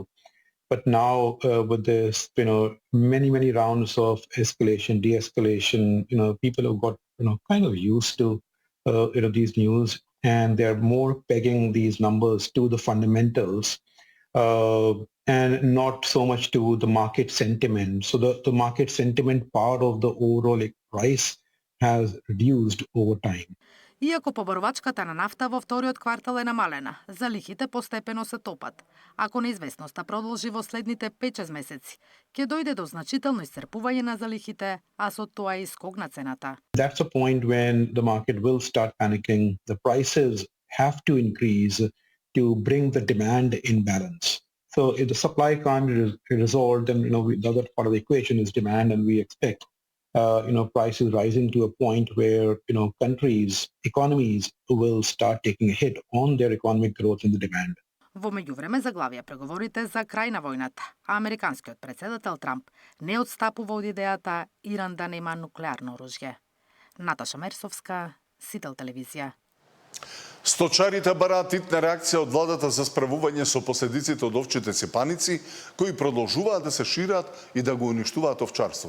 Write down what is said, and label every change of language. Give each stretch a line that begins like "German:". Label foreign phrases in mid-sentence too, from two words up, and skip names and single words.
English: But now with this, many rounds of escalation, de-escalation, people have got, kind of used to, these news, and they're more pegging these numbers to the fundamentals and not so much to the market sentiment. So the market sentiment part of the overall price has reduced over time.
Macedonian: Иако побарувачката на нафта во вториот квартал е намалена, залихите постепено се топат. Ако неизвестноста продолжи во следните 5-6 месеци, ќе дојде до значително исцрпување на залихите, а со тоа и скок на цената.
English: That's a point when the market will start panicking. The prices have to increase to bring the demand in balance. So if the supply can't be resolved, then the other part of the equation is demand, and we expect prices rising to a point where countries, economies will start taking a hit on their economic growth and the demand.
Macedonian: Во меѓувреме заглавија преговорите за крај на војната, а американскиот претседател Трамп не отстапува од идејата Иран да нема нуклеарно оружје. Наташа Мерсовска, Сител телевизија. Сточарите бараат итна реакција од владата за справување со последиците од овчите цепаници, кои продолжуваат да се шират и да го уништуваат овчарството.